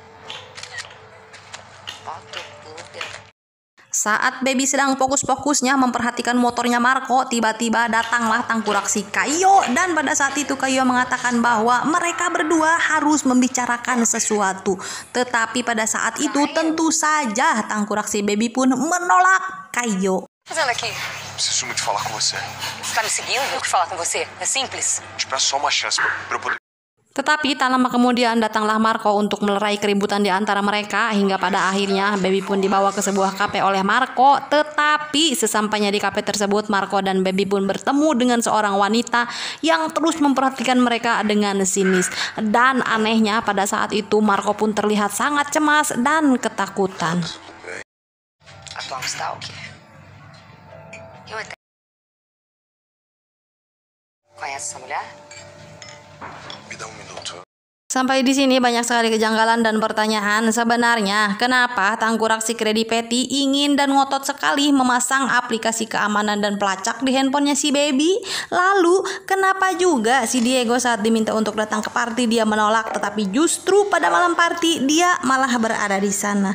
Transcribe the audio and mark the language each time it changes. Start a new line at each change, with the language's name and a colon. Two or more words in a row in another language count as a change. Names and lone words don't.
Indonesian: Saat Baby sedang fokus-fokusnya memperhatikan motornya Marco, tiba-tiba datanglah tangkurak si Caio dan pada saat itu Caio mengatakan bahwa mereka berdua harus membicarakan sesuatu. Tetapi pada saat itu tentu saja tangkurak si Baby pun menolak Caio.
Portuguese: Fazendo aqui? Preciso muito falar com você. Você tá me seguindo? Eu que falar com você. É simples. Te peço só uma chance pra eu poder.
Indonesian: Tetapi tak lama kemudian datanglah Marco untuk melerai keributan di antara mereka hingga pada akhirnya Baby pun dibawa ke sebuah kafe oleh Marco. Tetapi sesampainya di kafe tersebut, Marco dan Baby pun bertemu dengan seorang wanita yang terus memperhatikan mereka dengan sinis. Dan anehnya pada saat itu Marco pun terlihat sangat cemas dan ketakutan.
Portuguese: Atual stalker. Eu até. Conhece essa mulher? Me dá minuto.
Indonesian: Sampai di sini banyak sekali kejanggalan dan pertanyaan. Sebenarnya kenapa tangkurak si Kredi Patty ingin dan ngotot sekali memasang aplikasi keamanan dan pelacak di handphonenya si Baby? Lalu kenapa juga si Diego saat diminta untuk datang ke party dia menolak, tetapi justru pada malam party dia malah berada di sana?